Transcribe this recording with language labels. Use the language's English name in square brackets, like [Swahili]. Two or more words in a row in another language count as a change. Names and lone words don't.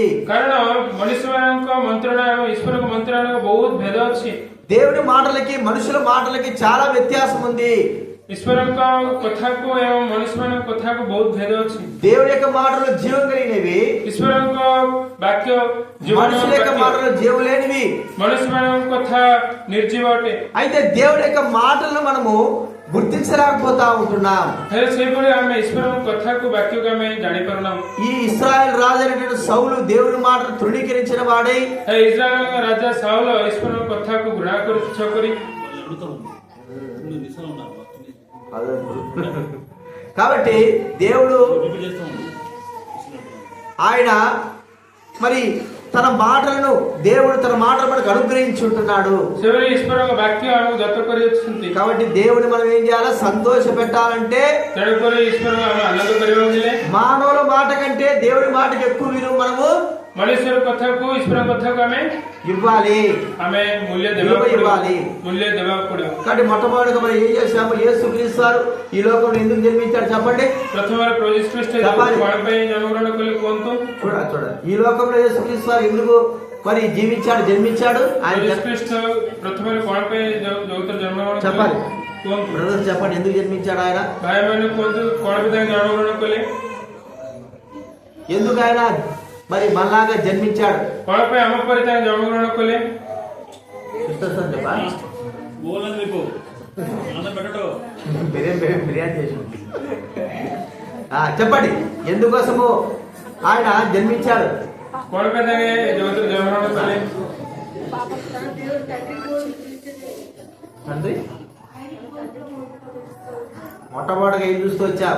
[Odia] କାରଣ ମନୁଷ୍ୟମାନଙ୍କ ମନ୍ତ୍ରଣା ଏବଂ ଈଶ୍ୱରଙ୍କ ମନ୍ତ୍ରଣାର ବହୁତ ଭେଦ ଅଛି। [Telugu] దేవుని మాటలకి మనుషుల మాటలకి చాలా వ్యత్యాసం ఉంది. [Odia] ଈଶ୍ୱରଙ୍କ କଥାକୁ ଏବଂ ମନୁଷ୍ୟମାନଙ୍କ କଥାକୁ ବହୁତ ଭେଦ ଅଛି। [Telugu] దేవుని యొక్క మాటలు జీవం కలిగినవి, [Odia] ଈଶ୍ୱରଙ୍କ ବାକ୍ୟ [Telugu] మనుషుల యొక్క మాటలు జీవం లేనివి. [Odia] ମନୁଷ୍ୟମାନଙ୍କ କଥା ନିର୍ଜୀବ ଅଟେ। [Telugu] అయితే దేవుని యొక్క మాటలను మనము గుర్తించలేకపోతా ఉంటున్నాం. [Odia] ହେଲେ ସେହିଭଳି ଆମେ ଈଶ୍ୱରଙ୍କ କଥାକୁ ବାକ୍ୟକୁ ଆମେ ଜାଣିପାରୁନାହୁଁ। [Telugu] ఈ ఇశ్రాయేల్ రాజు అయినటువంటి సౌలు దేవుని మాటను తృణీకరించిన వాడై, [Odia] ଇସ୍ରାଏଲଙ୍କ ରାଜା ସାଉଲ ଈଶ୍ୱରଙ୍କ କଥାକୁ ଘୃଣା କରି ତୁଚ୍ଛ କରି [Telugu] కాబట్టి దేవుడు ఆయన మరి తన మాటలను మనకు అనుగ్రహించి ఉంటున్నాడు. [Odia] ସେଭଳି ଈଶ୍ୱରଙ୍କ ବାକ୍ୟ ଆମକୁ ଦତ୍ତ କରିଅଛନ୍ତି। [Telugu] కాబట్టి దేవుని మనం ఏం చేయాలి? సంతోష పెట్టాలంటే [Odia] ତେଣୁକରି ଈଶ୍ୱର ଆମେ ଆନନ୍ଦ କରିବାକୁ ହେଲେ [Telugu] మానవుల మాట కంటే దేవుని మాటకు ఎక్కువ విలువ మనము [Odia] ମନୁଷ୍ୟର କଥାକୁ ଈଶ୍ୱରଙ୍କ କଥାକୁ ଆମେ [Telugu] ఇవ్వాలి. [Odia] ମୂଲ୍ୟ ଦେବାକୁ [Telugu] ఇవ్వాలి. [Odia] ପଡିବ। [Telugu] కాబట్టి మొట్టమొదటిగా మనం ఏం చేసాము? యేసుక్రీస్తు వారు ఈ లోకంలో ఎందుకు జన్మించాడు చెప్పండి. [Odia] ପ୍ରଥମରେ ପ୍ରଭୁ ଯୀଶୁ ଖ୍ରୀଷ୍ଟ କଣ ପାଇଁ ଜନ୍ମଗ୍ରହଣ କଲେ କୁହନ୍ତୁ। [Telugu] చూడండి, ఈ లోకంలో యేసుక్రీస్తు వారు ఎందుకు మరి జన్మించాడు? ఆయన [Odia] ଯୀଶୁ ଖ୍ରୀଷ୍ଟ ପ୍ରଥମରେ କଣ ପାଇଁ ଜଗତରେ ଜନ୍ମଗ୍ରହଣ [Telugu] చెప్పాలి. [Odia] କୁହନ୍ତୁ। [Telugu] బ్రదర్స్ చెప్పండి, ఎందుకు జన్మించాడు ఆయన? [Odia] ଭାଇମାନେ କୁହନ୍ତୁ କଣ ପାଇଁ ତାଙ୍କେ ଜନ୍ମଗ୍ରହଣ କଲେ? [Telugu] ఎందుకు ఆయన మరి మనలాగా జన్మించాడు? [Odia] କଣ ପାଇଁ ଆମ ପରେ ତାଙ୍କେ ଜନ୍ମଗ୍ରହଣ କଲେ? [Telugu] ఎంత వస్తుంది చెప్పా బిర్యానీ చేసి చెప్పండి ఎందుకోసము ఆయన జన్మించాడు? తండ్రి మొట్టమొదటిగా ఏం చూస్తూ వచ్చారు?